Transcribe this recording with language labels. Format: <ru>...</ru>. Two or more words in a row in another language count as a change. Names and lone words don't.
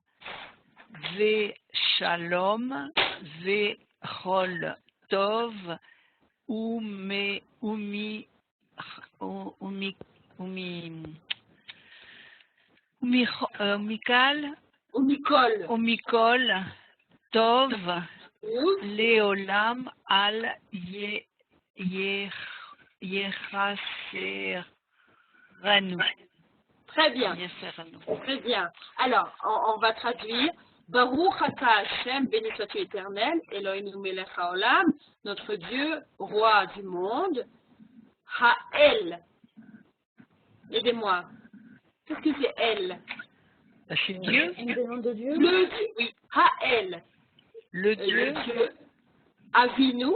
<he>ושלום, וכל טוב, ומכל, טוב, לעולם אל יחסרנו.</he> <fr>Très bien. Très bien. Alors, on va traduire.</fr> <he>ברוך אתה השם,</he> <fr>béni sois-tu éternel,</fr> <he>אלוהינו מלך העולם,</he> <fr>notre Dieu, roi du monde. Ha'el. Aidez-moi. Qu'est-ce que c'est El? C'est Dieu. Le nom de Dieu. Le Dieu, oui. Ha'el. Le Dieu. Avinu.</fr>